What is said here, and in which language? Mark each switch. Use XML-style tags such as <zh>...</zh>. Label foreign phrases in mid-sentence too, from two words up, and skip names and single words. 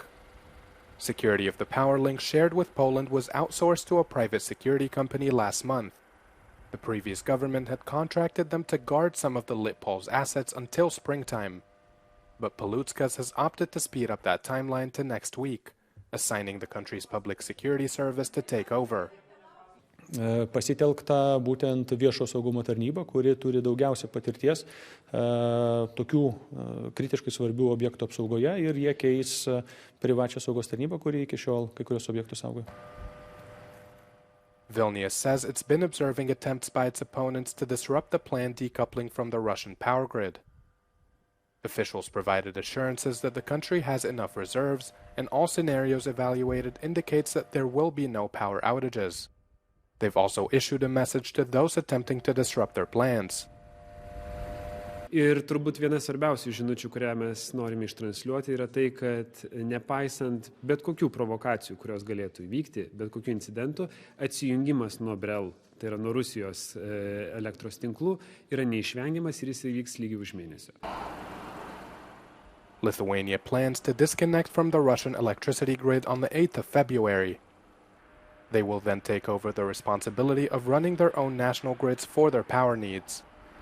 <en>Security of the power link shared with Poland was outsourced to a private security company last month. The previous government had contracted them to guard some of the Litpol's assets until springtime. But Paluckas has opted to speed up that timeline to next week, assigning the country's public security service to take over.</en> <lt>Pasitelkta būtent viešo saugumo tarnyba, kuri turi daugiausia patirties tokių kritiškai svarbių objektų apsaugoje ir jie keis privačią saugos tarnybą, kuri iki šiol kai kurios objektus saugoja.</lt> <en>Vilnius says it's been observing attempts by its opponents to disrupt the planned decoupling from the Russian power grid. Officials provided assurances that the country has enough reserves, and all scenarios evaluated indicates that there will be no power outages. They've also issued a message to those attempting to disrupt their plans.</en> <lt>Ir turbūt viena svarbiausių žinučių, kurią mes norime ištransliuoti, yra tai, kad nepaisant bet kokių provokacijų, kurios galėtų įvykti, bet kokių incidentų, atsijungimas nuo BRELL, tai yra nuo Rusijos elektros tinklų, yra neišvengiamas ir jis įvyks lygiai už mėnesio.</lt> <en>Lithuania plans to disconnect from the Russian electricity grid on the 8th of February. They will then take over the responsibility of running their own national grids for their power needs.</en>